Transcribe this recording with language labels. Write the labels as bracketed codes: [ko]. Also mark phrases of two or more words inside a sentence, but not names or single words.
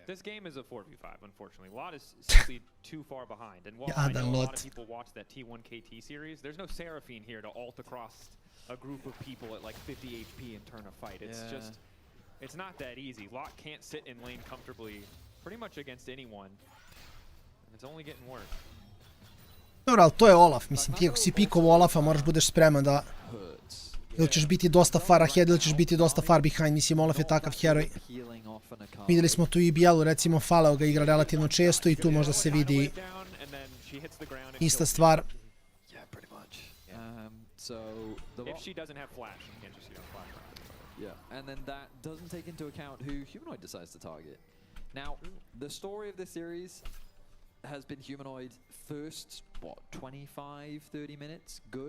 [en] This game is a 4v5, unfortunately. Watt is simply too far behind. And while I know a lot of people watch that T1 KT series, there's no Seraphine here to ult across a group of people at like 50 HP and turn a fight. It's just, it's not that easy. Lot can't sit in lane comfortably pretty much against anyone. And it's only getting worse. [sr] Dobro, ali to je Olaf. Mislim, ti ako si pikovo Olafa, moraš budeš spreman da... Ili ćeš biti dosta [en] far ahead, [sr] ili ćeš biti dosta [en] far behind. [sr] Mislim, Olaf je takav heroj. Vidjeli smo tu i Bijelu, recimo, Faleo ga igra relativno često i tu možda se vidi ista stvar. [en] If she doesn't have flash, you can't just see her flash. Yeah, and then that doesn't take into account who Humanoid decides to target. Now, the story of this series has been Humanoid first, what, 25, 30 minutes, good.